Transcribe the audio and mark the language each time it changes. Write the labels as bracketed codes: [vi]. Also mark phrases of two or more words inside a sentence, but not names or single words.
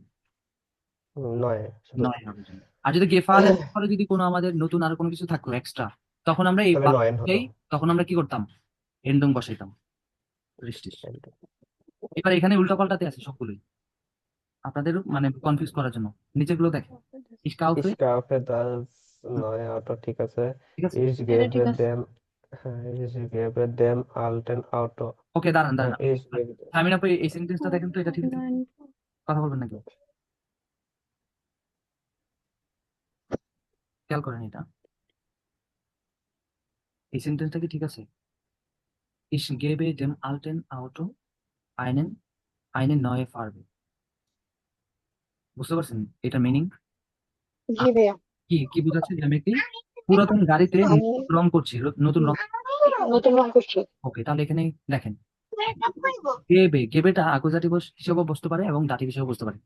[bn] নয় শুধু নয় হবে জন্য। আর যদি গেফালের পরে যদি কোনো আমাদের নতুন আর কোনো কিছু থাকতো এক্সট্রা, তখন আমরা এই তাহলে নয়ন হতো। তখন আমরা কি করতাম? এন্ডিং বসাইতাম। বৃষ্টির। এবার এখানে উল্টো পাল্টাতে আছে সবগুলোই। আপনাদের মানে কনফিউজ করার জন্য নিচেগুলো দেখেন। [de] Ich kaufe, Ich kaufe das neue Auto, [bn] ঠিক আছে। ঠিক আছে? [de] Ich [bn] এটা ঠিক [de] gebe [bn] আছে। [de] dem, ich gebe dem alten Auto. [bn] ওকে, দাঁড়ান দাঁড়ান। [de] Ich gebe dem. [bn] আমি আপনি এই সেন্টেন্সটা দেখেন তো, এটা ঠিক আছে? কথা বলবেন নাকি? খেয়াল করেন এটা, এই সেন্টেন্সটা কি ঠিক আছে? [de] Ich gebe dem alten Auto eine neue Farbe. [bn] বুঝতে পারছেন এটা মিনিং? জি ভাইয়া, কি কি বোঝাচ্ছে যে আমি একটি পুরাতন গাড়িতে আমি রং করছি, নতুন রং। নতুন রং করছি। ওকে, তাহলে এখানে দেখেন গেবে, গেবেটা আকুজাটিভ হিসেবেও বসতে পারে এবং দাটিভ হিসেবেও বসতে পারে।